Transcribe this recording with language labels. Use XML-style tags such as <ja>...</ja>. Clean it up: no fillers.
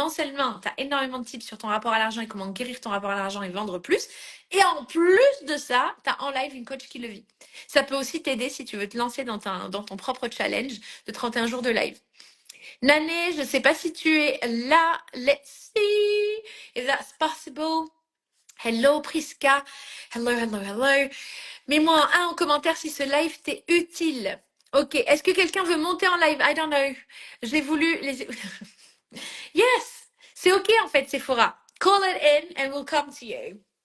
<fr>Non seulement, tu as énormément de tips sur ton rapport à l'argent et comment guérir ton rapport à l'argent et vendre plus. Et en plus de ça, tu as en live une coach qui le vit. Ça peut aussi t'aider si tu veux te lancer dans ton propre challenge de 31 jours de live. Nané, je ne sais pas si tu es là.</fr> <en>Let's see if that's possible. Hello Priska. Hello, hello, hello.</en> <fr>Mets-moi un en commentaire si ce live t'est utile. Ok, est-ce que quelqu'un veut monter en live?</fr> <en>I don't know.</en> <fr>J'ai voulu les... Yes, c'est ok en fait, Sephora.</fr> <en>Call it in and we'll come to you.</en>